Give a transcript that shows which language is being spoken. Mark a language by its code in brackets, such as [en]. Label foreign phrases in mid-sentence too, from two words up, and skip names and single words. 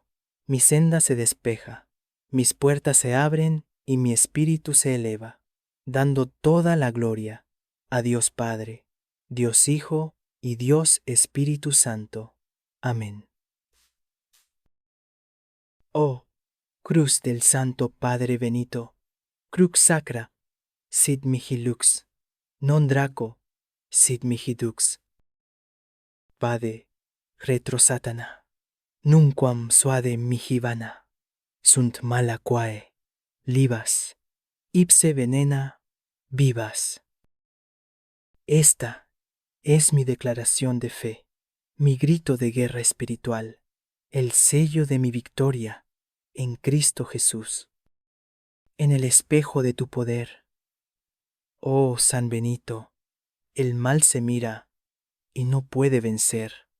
[es] Mi senda se despeja, mis puertas se abren y mi espíritu se eleva, dando toda la gloria a Dios Padre, Dios Hijo y Dios Espíritu Santo. Amén. Oh, cruz del Santo Padre Benito, [la] crux sacra, sit mihi lux, non Draco, sit mihi dux. Vade, retro Satana, nunquam suade mihi vana, sunt mala quae, libas, ipse venena, vivas. [es] Esta es mi declaración de fe, mi grito de guerra espiritual, el sello de mi victoria en Cristo Jesús. En el espejo de tu poder, oh San Benito, el mal se mira y no puede vencer.